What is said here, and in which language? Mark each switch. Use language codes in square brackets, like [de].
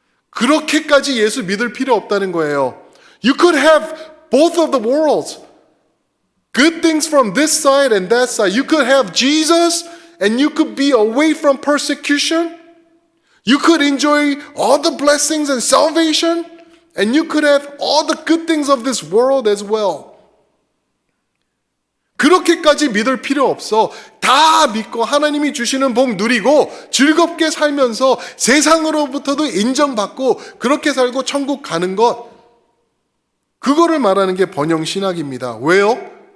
[ko] 그렇게까지 예수 믿을 필요 없다는 거예요. [en] You could have both of the worlds. Good things from this side and that side. You could have Jesus and you could be away from persecution. You could enjoy all the blessings and salvation, and you could have all the good things of this world as well. [ko] 그렇게까지 믿을 필요 없어. 다 믿고 하나님이 주시는 복 누리고 즐겁게 살면서 세상으로부터도 인정받고 그렇게 살고 천국 가는 것, 그거를 말하는 게 번영신학입니다. 왜요?